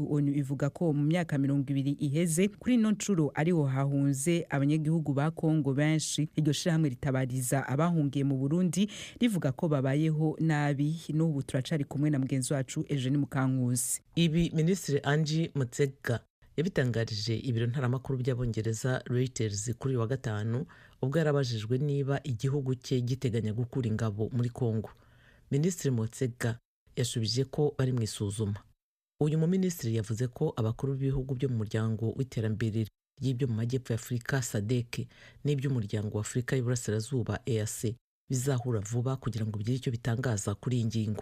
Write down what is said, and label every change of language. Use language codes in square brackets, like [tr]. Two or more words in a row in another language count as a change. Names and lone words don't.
[rw] ONU ivuga ko mu myaka 20 iheze kuri no ncuro ariho hahunze abanyagihugu ba Kongo benshi. Iryo shamwe ritabariza abahungiye mu Burundi rivuga ko babayeho nabi. N'ubu turacari kumwe na mugenzi wacu Eugenie Mukankusi. Ibi Minisitiri Angie Motshekga yabitangarije ibiro ntaramakuru by'Abongereza Reuters kuri wa gatanu ubwo yarabajijwe niba igihugu cye giteganya gukura ingabo muri Kongo. Minisitiri Motshekga yashubije ko bari mu isuzuma. Uyu muminisitiri yavuze ko abakuru b'ibihugu byo mu muryango w'iterambere ry'ibyo mu majyepfo ya Afurika SADC n'iby'umuryango wa Afurika y'Iburasirazuba EAC bizahura vuba kugira ngo bigire icyo bitangaza kuri iyi ngingo.